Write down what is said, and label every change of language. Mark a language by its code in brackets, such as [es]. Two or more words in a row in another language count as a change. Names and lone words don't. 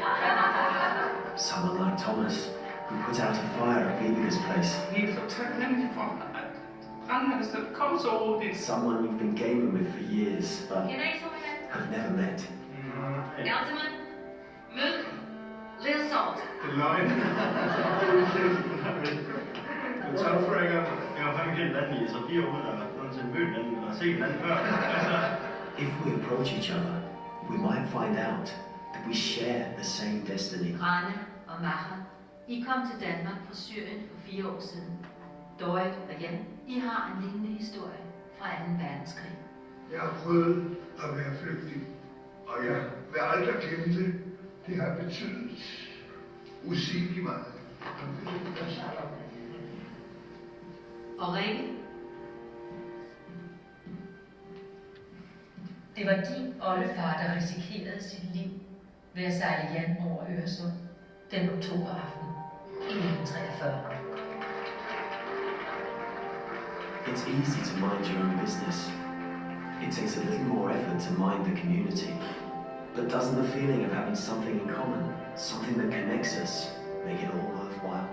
[en] Someone like Thomas, who put out a fire at Vivica's place. Someone you've been gaming with for years, but have never met. Gentlemen, milk, little salt. [da] Det er løgn. Men så frækker, jeg var fandme kendt anden i, så 4 år, der var sådan mødt anden og set anden før. [en] If we approach each other, we might find out that we share the same destiny. [da] Rane og Maha, I kom til Danmark fra Syrien for 4 år siden. Dorit og Jan, I har en lignende historie fra 2. verdenskrig. Jeg har prøvet at være flygtning, og jeg vil aldrig glemme det. Det har betydet usigeligt meget. Og Rikke? Det var din oldefar, der risikerede sit liv ved at sejle Jan over Øresund den oktoberaften i 1943. [en] It's easy to mind your own business. It takes a little more effort to mind the community. But doesn't the feeling of having something in common, something that connects us, make it all worthwhile?